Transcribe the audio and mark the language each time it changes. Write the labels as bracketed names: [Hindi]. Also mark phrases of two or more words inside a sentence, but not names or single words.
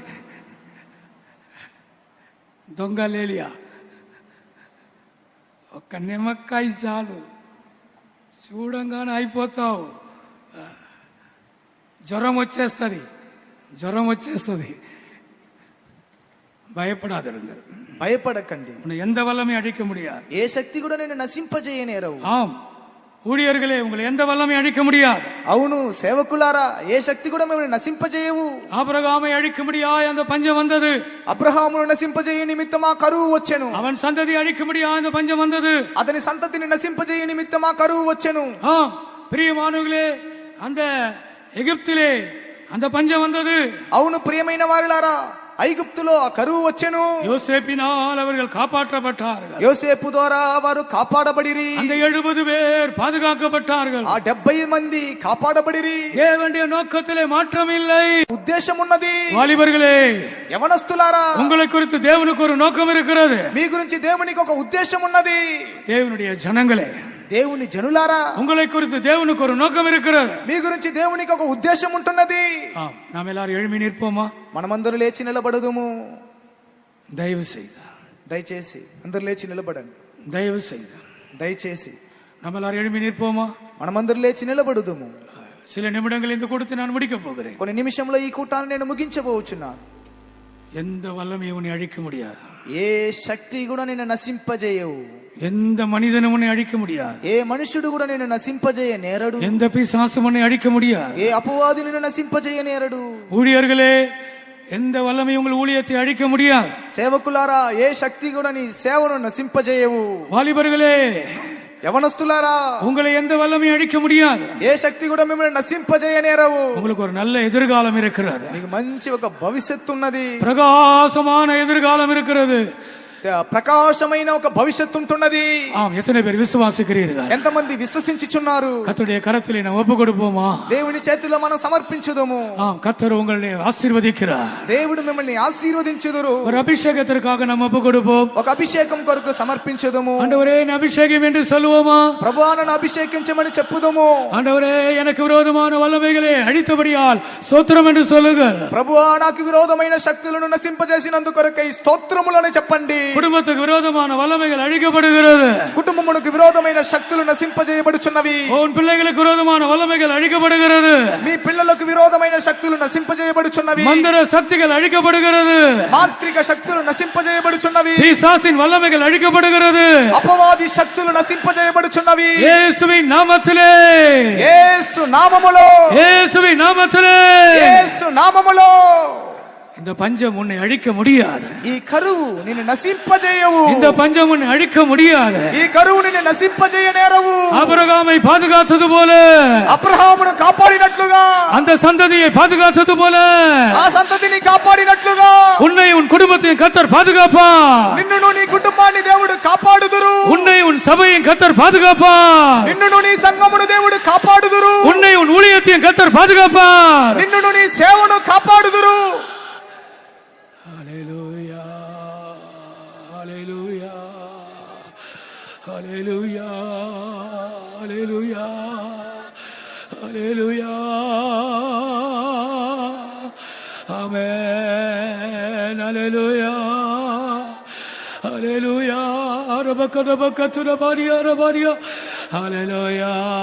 [Telugu] దొంగ అల్లేలియా. ఒక నిమ్మకాయ చాలు, చూడంగానే అయిపోతావు. జ్వరం వచ్చేస్తుంది. [Tamil] பயப்படாதிருங்கள். [Telugu] భయపడకండి. [Tamil] உன்னை எந்த வல்லமை அழிக்க முடியாது. [Telugu] ఏ శక్తి కూడా నేను నశింపజేయనేరవు. [Tamil] ஆம் ஊழியர்களே, உங்களை எந்த வல்லமை அழிக்க முடியாது. [Telugu] అవును సేవకులారా, ఏ శక్తి కూడా మిమ్మల్ని నశింపజేయవు. [Tamil] ஆபிரகாமை அழிக்க முடியாது அந்த பஞ்சம் வந்தது. [Telugu] అబ్రహామును నశింపజేయ నిమిత్తమా కరువు వచ్చెను. [Tamil] அவன் சந்ததி அழிக்க முடியாது அந்த பஞ்சம் வந்தது. [Telugu] అతని సంతతిని నశింపజేయ నిమిత్తమా కరువు వచ్చెను. [Tamil] பிரியமானவர்களே, அந்த எகிப்திலே அந்த பஞ்சம் வந்தது. [Telugu] అవును ప్రియమైన వారులారా, ఐగుప్తులో ఆ కరువు వచ్చెను. [Tamil] யோசேப்பினால் அவர்கள் காப்பாற்றப்பட்டார்கள். [Telugu] యోసేపు ద్వారా వారు కాపాడబడిరి. [Tamil] அந்த 70 பேர் பாதுகாக்கப்பட்டார்கள். [Telugu] ఆ 70 మంది కాపాడబడిరి. [Tamil] தேவனுடைய நோக்கத்திலே மாற்றம் இல்லை. [Telugu] ఉద్దేశం ఉన్నది. [Tamil] வாலிபர்களே, [Telugu] యవనస్తులారా, [Tamil] உங்களை குறித்து தேவனுக்கு ஒரு நோக்கம் இருக்கிறது. [Telugu] మీ గురించి దేవునికి ఒక ఉద్దేశం ఉన్నది. [Tamil] தேவனுடைய ஜனங்களே, [Telugu] దేవుని జనులారా, [Tamil] உங்களை குறித்து தேவனுக்கு ஒரு நோக்கம் இருக்கிறது. [Telugu] మీ గురించి దేవునికి ఒక ఉద్దేశం ఉంటున్నది. [Tamil] நாம் எல்லாரும் எழும்பி நிற்போமா? [Telugu] మనమందరూ లేచి నిలబడదుము. [Tamil] தயவு செய்து, [Telugu] దయచేసి అందరూ లేచి నిలబడండి. [Tamil] தயவு செய்து [Telugu] దయచేసి [Tamil] நம்ம எல்லாரும் எழும்பி நிற்போமா? [Telugu] మనమందరూ లేచి నిలబడదుము. [Tamil] சில நிமிடங்கள் இந்த கூட்டத்தை நான் முடிக்க போகிறேன். [Telugu] కొన్ని నిమిషంలో ఈ కూటాన్ని నేను ముగించబోచున్నాను. [Tamil] எந்த வல்லமையும் உன்னை அழிக்க முடியாது. [Telugu] ఏ శక్తి కూడా నిన్ను నశింపజేయవు. [Tamil] எந்த மனிதனும் உன்னை அழிக்க முடியாது. [Telugu] ఏ మనుషుడు కూడా నిన్ను నశింపజేయ నేరడు. [Tamil] எந்த பிசாசும் உன்னை அழிக்க முடியாது. [Telugu] ఏ అపవాది నిన్ను నశింపజేయ నేరడు. [Tamil] ஊழியர்களே, எந்த வல்லமை உங்கள் ஊழியத்தை அழிக்க முடியாது. [Telugu] సేవకులారా, ఏ శక్తి కూడా నీ సేవను నశింపజేయవు. [Tamil] வாலிபர்களே, [Telugu] యవనస్తులారా, [Tamil] உங்களை எந்த வல்லமை அழிக்க முடியாது. [Telugu] ఏ శక్తి కూడా మిమ్మల్ని నశింపజేయ నేరవు. [Tamil] உங்களுக்கு ஒரு நல்ல எதிர்காலம் இருக்கிறது. [Telugu] నీకు మంచి ఒక భవిష్యత్తు ఉన్నది. [Tamil] பிரகாசமான எதிர்காலம் இருக்கிறது. [Telugu] ప్రకాశమైన ఒక భవిష్యత్తు ఉంటున్నది. [Tamil] எத்தனை பேர் విశ్వాసిக்கிறீர்கள்? [Telugu] ఎంతమంది విశ్వసించుచున్నారు? [Tamil] கர்த்தருடைய கரத்திலே நாம் ஒப்பு கொடுப்போமா? [Telugu] దేవుని చేతిలో మనం సమర్పించుదుము. [Tamil] கர்த்தர் உங்களை ஆசீர்வதிக்கிறார். [Telugu] దేవుడు మిమ్మల్ని ఆశీర్వదించుదురు. [Tamil] ஒரு அபிஷேகத்திற்காக நாம் ஒப்பு கொடுப்போம். [Telugu] ఒక అభిషేకం కొరకు సమర్పించుదుము. [Tamil] ஆண்டவரே, நான் அபிஷேகம் என்று சொல்லுவோமா? [Telugu] ప్రభువా, నన్ను అభిషేకించమని చెప్పుదుము. [Tamil] ஆண்டவரே, எனக்கு விரோதமான வல்லமைகளை அழித்தபடியால் ஸ்தோத்திரம் என்று சொல்லுங்க. [Telugu] ప్రభువా, నాకు విరోధమైన శక్తులను నశింపజేసినందుకు కొరకై స్తోత్రములని చెప్పండి. [Tamil] குடும்பத்துக்கு விரோதமான வல்லமைகள் அழிக்கப்படுகிறது. [Telugu] కుటుంబమునకు విరోధమైన శక్తులు నశింపజేయబడుచున్నవి. [Tamil] உன் பிள்ளைகளுக்கு விரோதமான வல்லமைகள் அழிக்கப்படுகிறது. [Telugu] మీ పిల్లలకు విరోధమైన శక్తులు నశింపజేయబడుచున్నవి. [Tamil] மந்திர சக்திகள் அழிக்கப்படுகிறது. [Telugu] మాంత్రిక శక్తులు నశింపజేయబడుచున్నవి. [Tamil] பிசாசின் வல்லமைகள் அழிக்கப்படுகிறது. [Telugu] అపవాది శక్తులు నశింపజేయబడుచున్నవి. [Tamil] இயேசுவின் நாமத்திலே, [Telugu] యేసు నామములో, [Tamil] இயேசுவின் நாமத்திலே, [Telugu] యేసు నామములో [Tamil] இந்த பஞ்சம் உன்னை அழிக்க முடியாது. [Telugu] ఈ కరువు నిన్ను నశింపజేయవు. [Tamil] இந்த பஞ்சம் உன்னை அழிக்க முடியாது. [Telugu] ఈ కరువు నిన్ను నశింపజేయనేరవు. [Tamil] ஆபிரகாமை பாதுகாத்தது போல, [Telugu] అబ్రహామును కాపాడినట్లుగా, [Tamil] அந்த சந்ததியை பாதுகாத்தது போல, [Telugu] ఆ సంతతిని కాపాడినట్లుగా [Tamil] உன்னை உன் குடும்பத்தையும் கர்த்தர் பாதுகாப்பார். [Telugu] నిన్నును నీ కుటుంబాన్ని దేవుడు కాపాడుదురు. [Tamil] உன்னை உன் சபையும் கர்த்தர் பாதுகாப்பார். [Telugu] నిన్నును నీ సంఘమును దేవుడు కాపాడుదురు. [Tamil] உன்னை உன் ஊழியத்தையும் கர்த்தர் பாதுகாப்பார். [Telugu] నిన్నును నీ సేవను కాపాడుదురు. [Tamil] ஹல்லேலூயா, ஹல்லேலூயா, ஹல்லேலூயா, ஹல்லேலூயா. [Telugu] హల్లెలూయా ఆమేన్ హల్లెలూయా హల్లెలూయా రబకతురబారియా రబారియా హల్లెలూయా